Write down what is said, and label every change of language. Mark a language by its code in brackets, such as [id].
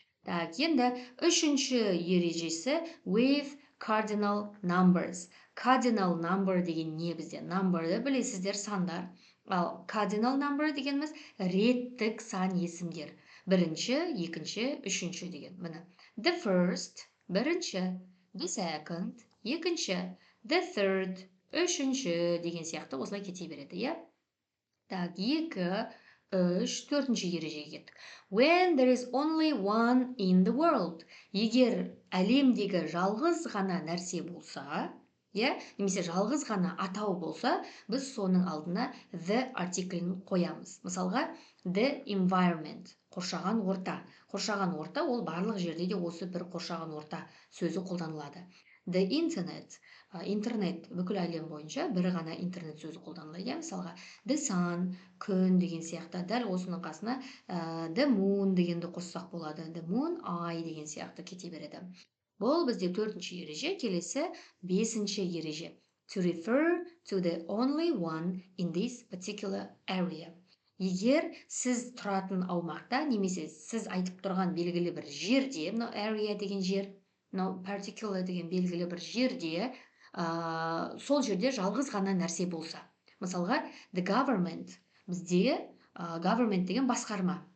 [kk] Так, енді үшінші ережесі [en] with cardinal numbers. [kk] Cardinal number деген не бізде? Number'ды білесіздер, сандар. Ал cardinal number дегеніміз реттік сан есімдер. Бірінші, екінші, үшінші деген. Міне. The first, бірінші. The second, екінші. The third, үшінші деген сияқты осылай кете береді, иә? Так, екі, үш, төртінші ережеге кеттік. [en] When there is only one in the world. [kk] Егер әлемдегі жалғыз ғана нәрсе болса, иә, немесе жалғыз ғана атау болса, біз соның алдына the артиклін қоямыз. Мысалға, the environment, қоршаған орта. Қоршаған орта ол барлық жерде де осы бір қоршаған орта сөзі қолданылады. The internet, интернет бүкіл әлем бойынша бір ғана интернет сөзі қолданылады. Мысалға, the sun, күн деген сияқты. Дәл осының қасына the moon дегенді қоссақ болады. The moon, ай деген сияқты кете береді. Бұл бізде төртінші ереже, келесі бесінші ереже. [en] To refer to the only one in this particular area. [kk] Егер сіз тұратын аумақта, немесе сіз айтып тұрған белгілі бір жерде, мына area деген жер, мына particular деген белгілі бір жерде, сол жерде жалғыз ғана нәрсе болса. Мысалға, the government, бізде government деген басқарма.